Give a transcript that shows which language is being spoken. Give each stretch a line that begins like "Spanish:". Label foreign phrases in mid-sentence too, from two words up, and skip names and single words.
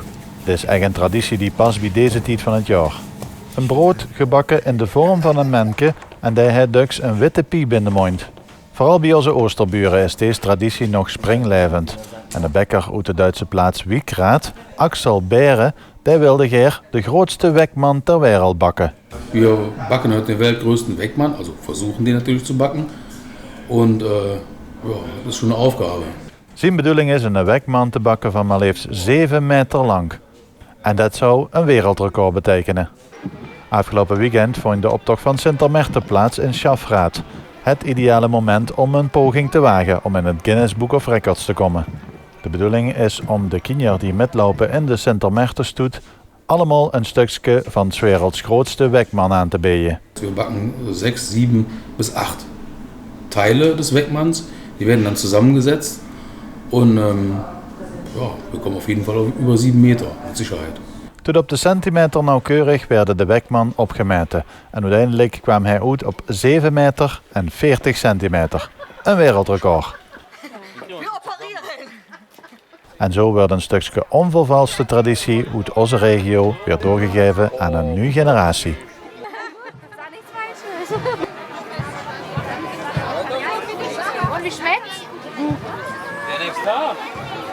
Dutch: Dit is echt een traditie die past bij deze tijd van het jaar. Een brood gebakken in de vorm van een menke en die heeft dus een witte piep in de mond. Vooral bij onze Oosterburen is deze traditie nog springlevend. En de bakker uit de Duitse plaats Wiekraat, Axel Beren, die wilde graag de grootste wekman ter wereld bakken.
German: Wir backen heute den weltgrößten Weckmann, also versuchen den natürlich zu backen. Und das ist schon eine Aufgabe.
Dutch: Zijn bedoeling is een wekman te bakken van maar liefst 7 meter lang. En dat zou een wereldrecord betekenen. Afgelopen weekend vond de optocht van Sintermechter plaats in Schafraat. Het ideale moment om een poging te wagen om in het Guinness Book of Records te komen. De bedoeling is om de kinderen die metlopen in de Sintermechterstoet allemaal een stukje van 's werelds grootste wekman aan te bieden. Wir backen 6, 7 bis 8 Teile des Weckmanns. Die werden dann zusammengesetzt und wir kommen auf jeden Fall auf über 7 Meter mit Sicherheit. Tot op de centimeter nauwkeurig werden de wekman opgemeten en uiteindelijk kwam hij uit op 7 meter en 40 centimeter. Een wereldrecord. En zo werd een stukje onvervalste traditie uit onze regio weer doorgegeven aan een nieuwe generatie.
German: Und wie schmeckt's? Der nichts da.